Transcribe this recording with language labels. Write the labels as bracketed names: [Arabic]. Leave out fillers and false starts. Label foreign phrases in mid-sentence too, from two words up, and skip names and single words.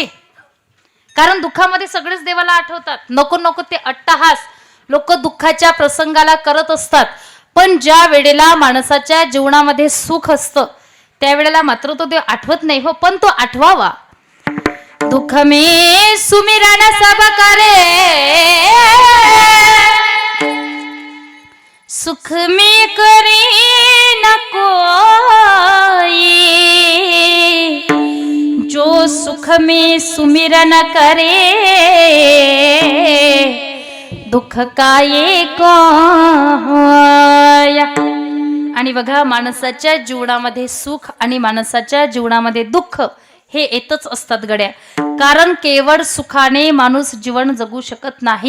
[Marathi] कारण दुःखामध्ये सगळेच देवाला आठवतात. नको नको ते अट्टहास लोक दुःखाच्या प्रसंगाला करत असतात. पण ज्या वेळेला माणसाच्या जीवनामध्ये सुख असतं त्यावेळेला मात्र तो देव आठवत नाही हो, पण तो आठवावा. [Hindi] दुःख में सुमिरन सब करे, सुख में करे न कोई. जो सुख में सुमिरन करे दुःख काय कोया. [Marathi] आणि बघा माणसाच्या जीवनामध्ये सुख आणि माणसाच्या जीवनामध्ये दुःख हे येतच असतात गड्या. कारण केवळ सुखाने माणूस जीवन जगू शकत नाही.